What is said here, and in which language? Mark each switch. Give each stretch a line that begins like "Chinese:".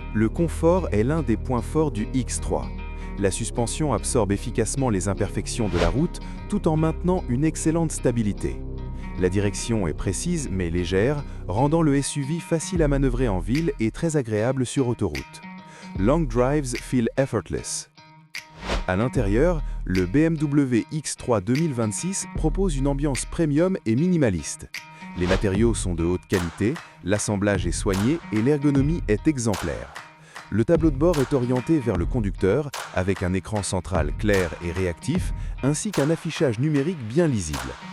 French: Le confort est l'un des points forts du X3. La suspension absorbe efficacement les imperfections de la route tout en maintenant une excellente stabilité. La direction est précise mais légère, rendant le SUV facile à manœuvrer en ville et très agréable sur autoroute.
English: Long drives feel effortless.
French: À l'intérieur, le BMW X3 2026 propose une ambiance premium et minimaliste. Les matériaux sont de haute qualité, l'assemblage est soigné et l'ergonomie est exemplaire. Le tableau de bord est orienté vers le conducteur avec un écran central clair et réactif ainsi qu'un affichage numérique bien lisible.